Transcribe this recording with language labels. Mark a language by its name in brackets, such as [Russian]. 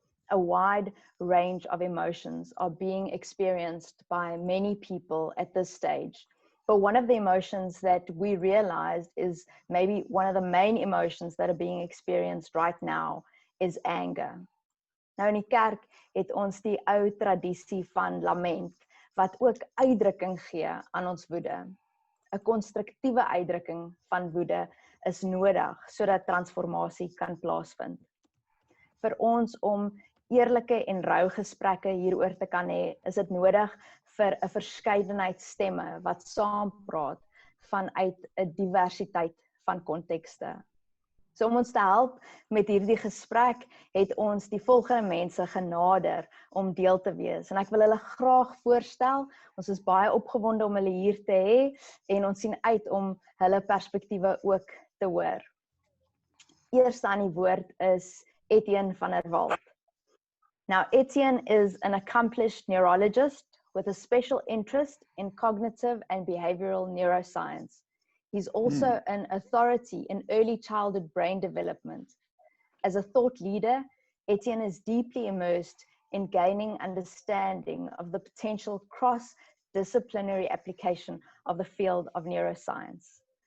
[English] A wide range of emotions are being experienced by many people at this stage. But one of the emotions that we realized is maybe one of the main emotions that are being experienced right now is anger. [Afrikaans] Nou in die kerk het ons die ou tradisie van Lament, wat ook uitdrukking gee aan ons woede. 'n Konstruktiewe uitdrukking van woede is nodig sodat transformasie kan plaasvind. Vir ons om eerlike en rou gesprekke hieroor te kan hê, is dit nodig vir 'n verskeidenheid stemme wat saam praat vanuit 'n diversiteit van kontekste. So om ons te help met hierdie gesprek, het ons die volgende mense genader om deel te wees. En ek wil hulle graag voorstel. Ons is baie opgewonde om hulle hier te hê en ons sien uit om hulle perspektiewe ook te hoor. Eerste aan die woord is Etienne van der Walt. [English] Now, Etienne is an accomplished neurologist with a special interest in cognitive and behavioral neuroscience. He's also an authority in early childhood brain development. As a thought leader, Etienne is deeply immersed in gaining understanding of the potential cross-disciplinary application of the field of neuroscience.